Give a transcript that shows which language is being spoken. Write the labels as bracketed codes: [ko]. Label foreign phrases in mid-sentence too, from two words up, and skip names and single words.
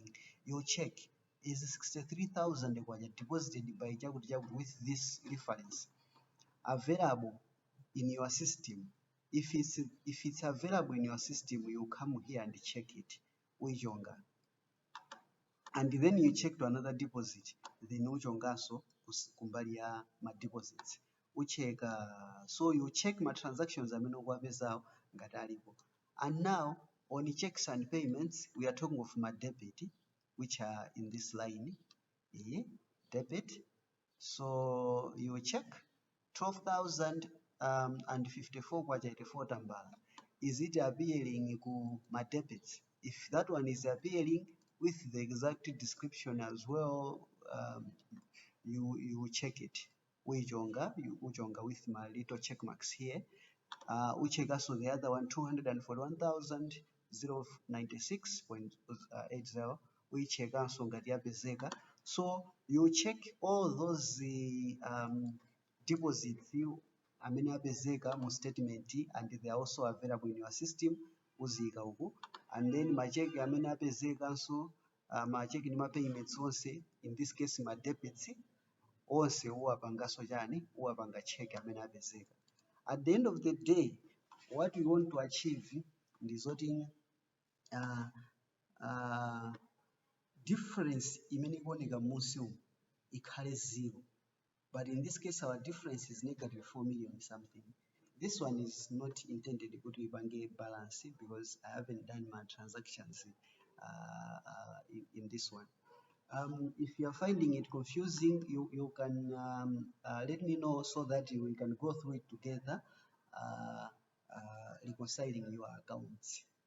[en] You check, is 63,000 deposited by Jagu with this reference available in your system. If it's available in your system, you come here and check it ujonga, and then you check to another deposit, then ujonga so [ny] kumbali ya ma [en] deposits check. So you check my transactions ngatalipo. And now on the checks and payments, we are talking of my debit, which are in this line debit. So you check 12,054 kwa 84 tambala. Is it appearing ku my debits? If that one is appearing with the exact description as well, you check it. Uijonga, you ujonga with my little check marks here. Ucheka also the other one, 241,096.80. [ny] Ucheka also ngati yapezeka. [en] So you check all those deposits [ny] amene apezeka mu [en] statement, and they are also available in your system. [ny] Uzika uku, [en] and then [ny] macheki amene apezeka so macheki ni ma payments onse, [en] in this case [ny] ma debits onse uwapangaso chani, uwapanga check amene apezeka. [en] At the end of the day, what we want to achieve is what in difference [ny] imene ikuoneka munsi umu ikhale [en] zero. But in this case, our difference is negative 4 million something. This one is not intended to be a balance because I haven't done my transactions in this one. If you are finding it confusing, you can let me know so that we can go through it together, reconciling your accounts.